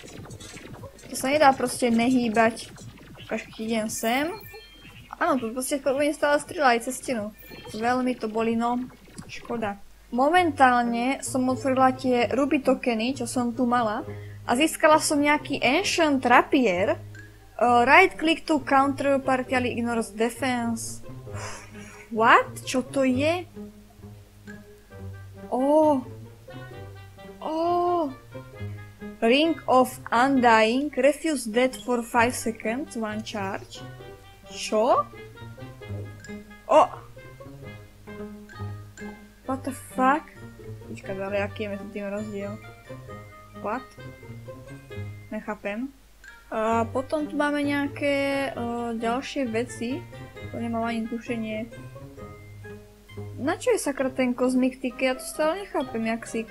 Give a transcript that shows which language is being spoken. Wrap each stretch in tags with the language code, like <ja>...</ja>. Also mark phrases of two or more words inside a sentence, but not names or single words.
<sk>To sa nedá proste nehýbať. Keď idem sem. Áno, tu proste budem stále strieľať cez stenu. Veľmi to boli, no. Škoda. Momentálne som otvorila tie ruby tokeny, čo som tu mala. A získala som nejaký Ancient Rapier.</sk> <en>Right click to counter partially ignores defense. What?</en> <sk>Čo to je?</sk> <en>Ring of Undying. Refuse death for 5 seconds. One charge. Čo? What the fuck?</en> <sk>Počkaj, ale aký je medzi tým rozdiel? What? Nechápem. Potom tu máme nejaké ďalšie veci. To nemám ani tušenie. Na čo je sakra ten kozmik tick? Ja to stále nechápem, jaksík.</sk>